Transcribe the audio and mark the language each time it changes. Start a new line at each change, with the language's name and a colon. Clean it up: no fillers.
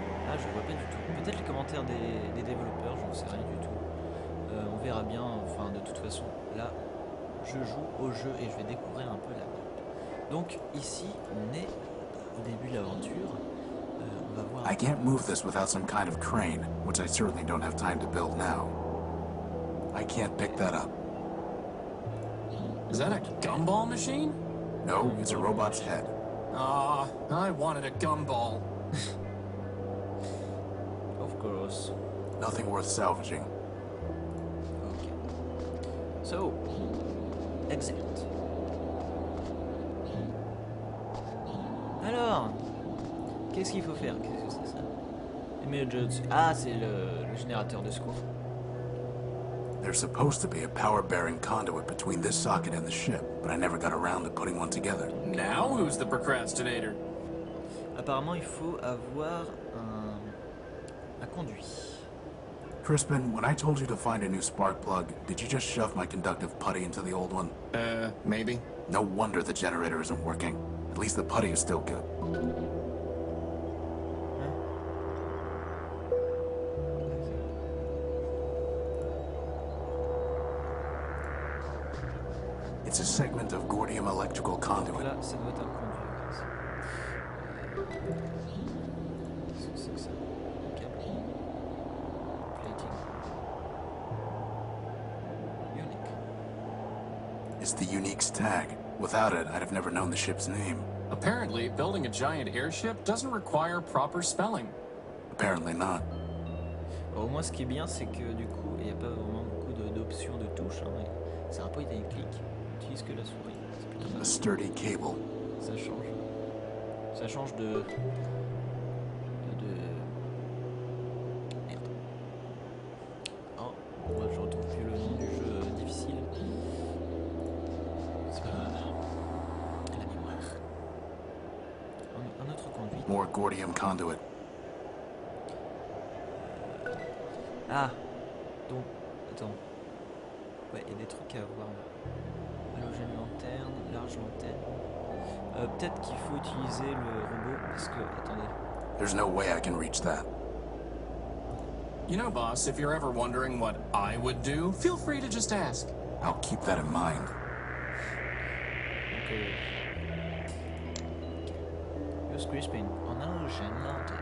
French: Ah, je vois pas du tout. Peut-être les commentaires des développeurs, j'en sais rien du tout. On verra bien, enfin de toute façon, là, je joue au jeu et je vais découvrir un peu la map. Donc ici, on est au début de l'aventure. On va voir...
English: I can't move this without some kind of crane, which I certainly don't have time to build now. I can't pick that up. Is that a gumball machine? No, it's a robot's head. Ah, I wanted a gumball. Of course. Nothing worth salvaging. Okay. So, exit.
French: Alors, qu'est-ce qu'il faut faire? Qu'est-ce que c'est ça? Emergency. Ah, c'est le générateur de secours.
English: There's supposed to be a power-bearing conduit between this socket and the ship, but I never got around to putting one together. Now who's the procrastinator?
French: Apparemment, il faut avoir un conduit.
English: Crispin, when I told you to find a new spark plug, did you just shove my conductive putty into the old one? Maybe. No wonder the generator isn't working. At least the putty is still good. It's a segment of Gordium electrical conduit.
French: Là, ça doit être un conduit. Qu'est-ce que c'est que ça? Un câble. Plating.
English: Unique. It's the Unique's tag. Without it, I'd have never known the ship's name. Apparently, building a giant airship doesn't require proper spelling. Apparently not.
French: Bon, au moins, ce qui est bien, c'est que du coup, il n'y a pas vraiment beaucoup d'options de touches. Hein, c'est un point et clic. On utilise que la souris. C'est plutôt
English: A
French: mal.
English: sturdy cable.
French: Ça change. Ça change de... Merde. Oh, moi je retrouve plus le nom du jeu difficile. C'est pas grave. La mémoire. Un autre conduit.
English: More Gordium conduit.
French: Ah, donc, attends. Ouais, il y a des trucs à voir. Halogène lanterne, large lanterne. Peut-être qu'il faut utiliser le robot parce que, attendez.
English: There's no way I can reach that. You know, boss, if you're ever wondering what I would do, feel free to just ask. I'll keep that in mind.
French: Donc, use Crispin en halogène lanterne.